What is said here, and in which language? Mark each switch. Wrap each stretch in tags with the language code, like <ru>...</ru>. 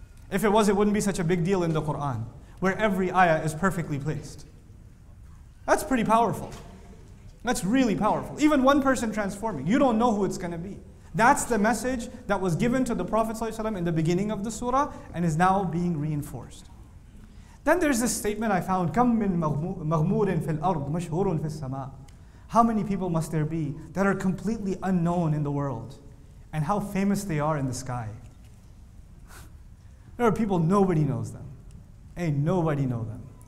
<en>If it was, it wouldn't be such a big deal in the Quran, where every ayah is perfectly placed. That's pretty powerful. That's really powerful. Even one person transforming, you don't know who it's going to be. That's the message that was given to the Prophet ﷺ in the beginning of the surah and is now being reinforced. Then there's this statement I found,</en> <ar>كَم مِّن مَغْمُورٍ فِي الْأَرْضِ مَشْهُورٌ فِي السَّمَاءِ.</ar> <en>How many people must there be that are completely unknown in the world, and how famous they are in the sky? There are people, nobody knows them. Ain't nobody know them.</en>